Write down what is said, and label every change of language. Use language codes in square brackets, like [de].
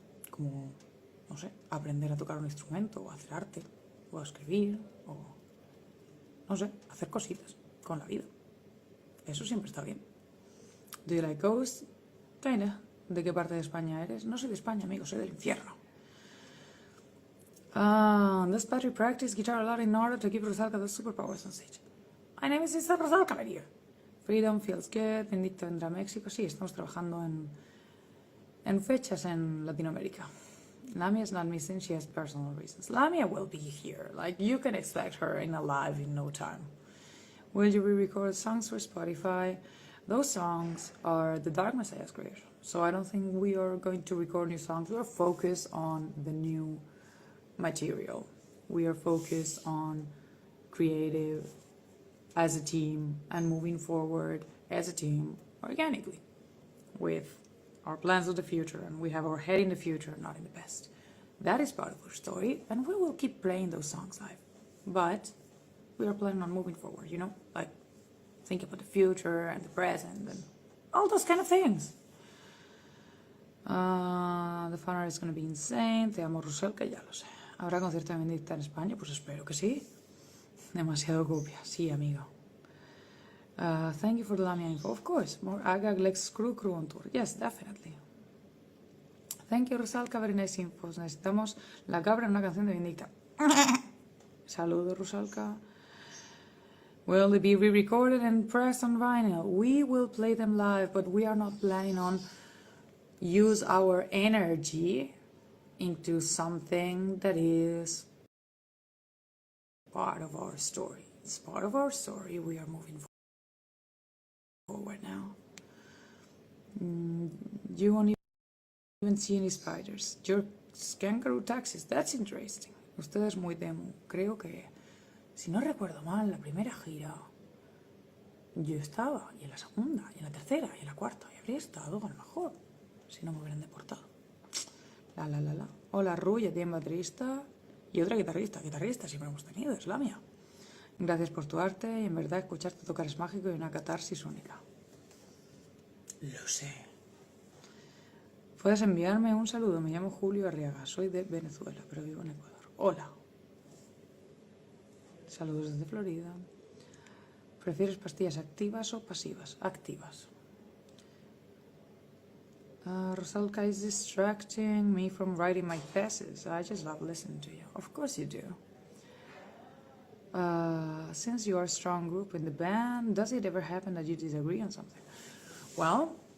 [es] Como, no sé, aprender a tocar un instrumento, o hacer arte, o escribir, o... no sé, hacer cositas con la vida. Eso siempre está bien. [en] Do you like ghosts? Kinda. [es] ¿De qué parte de España eres? No soy de España, amigo, soy del infierno. [en] Does Patri practice guitar a lot in order to give Rosalca those superpowers on stage? My name is Sister Rosalca, my dear. Freedom feels good. [es] Vindicta vendrá a México. Sí, estamos trabajando en fechas en Latinoamérica. [en] Lamia is not missing, she has personal reasons. Lamia will be here, like you can expect her in a live in no time. Will you re-record songs for Spotify? Those songs are the Dark Messiah's creation, so I don't think we are going to record new songs. We are focused on the new material. We are focused on creative as a team and moving forward as a team organically with our plans of the future, and we have our head in the future, not in the past. That is part of our story, and we will keep playing those songs live. But we are planning on moving forward, you know? Like, think about the future and the present and all those kind of things. The fan art is going to be insane. [es] Te amo, Rusel, que ya lo sé. ¿Habrá concierto de Vindicta en España? Pues espero que sí. Demasiado copia. Sí, amigo. [en] Thank you for the Lamia info. Of course, more Agag Lex Crew on tour. Yes, definitely. Thank you, Rusalka. Very nice info. [es] Necesitamos la cabra en una canción de Vindicta. Saludos, Rusalka. [en] Will they be re-recorded and pressed on vinyl? We will play them live, but we are not planning on use our energy into something that is part of our story. It's part of our story. We are moving forward now. You won't even see any spiders. Your kangaroo taxis. That's interesting. [es] Usted es muy demo. Creo que, si no recuerdo mal, en la primera gira yo estaba, y en la segunda, y en la tercera, y en la cuarta, y habría estado a lo mejor, si no me hubieran deportado. La. Hola, Ru, ya tiene baterista y otra guitarrista. Guitarrista siempre hemos tenido, es la mía. Gracias por tu arte y en verdad escucharte tocar es mágico y una catarsis única. Lo sé. Puedes enviarme un saludo. Me llamo Julio Arriaga. Soy de Venezuela, pero vivo en Ecuador. Hola. Saludos desde Florida. ¿Prefieres pastillas activas o pasivas? Activas. [en] Rosalka is distracting me from writing my thesis. I just love listening to you. Of course you do. Since you are a strong group in the band, does it ever happen that you disagree on something? Well,